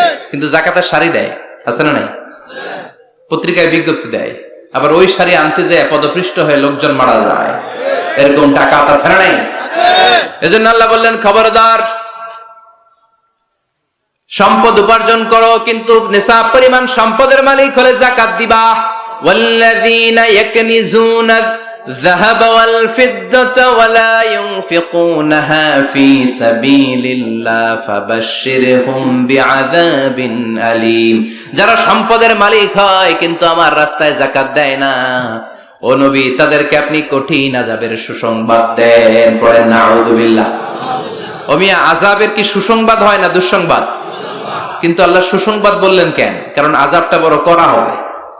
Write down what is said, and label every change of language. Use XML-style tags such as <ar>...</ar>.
<bn>কিন্তু যাকাতের শাড়ি দেয়, আছে না নাই? পত্রিকায় বিজ্ঞপ্তি দেয়, আবার ওই শাড়ি আনতে যায় পদপৃষ্ট হয়ে লোকজন মারা যায়, এরকম টাকা আছে না নাই? এজন্য আল্লাহ বললেন খবরদার, সম্পদ উপার্জন করো, কিন্তু নিসাব পরিমাণ সম্পদের মালিক হলে যাকাত দিবা।</bn> <ar>ওয়াল্লাযীনা ইয়াকনিজুনা الذهب والفضة ولا ينفقونها في سبيل الله فبشرهم بعذاب أليم।</ar> <bn>যারা সম্পদের মালিক হয় কিন্তু আমার রাস্তায় যাকাত দেয় না, ও নবী তাদেরকে আপনি কঠিন আযাবের সুসংবাদ দেন। পড়েন নাউযুবিল্লাহ। ও মিয়া, আযাবের কি সুসংবাদ হয় না দুঃসংবাদ? কিন্তু আল্লাহ সুসংবাদ বললেন কেন? কারণ আযাবটা বড় কড়া হবে।</bn>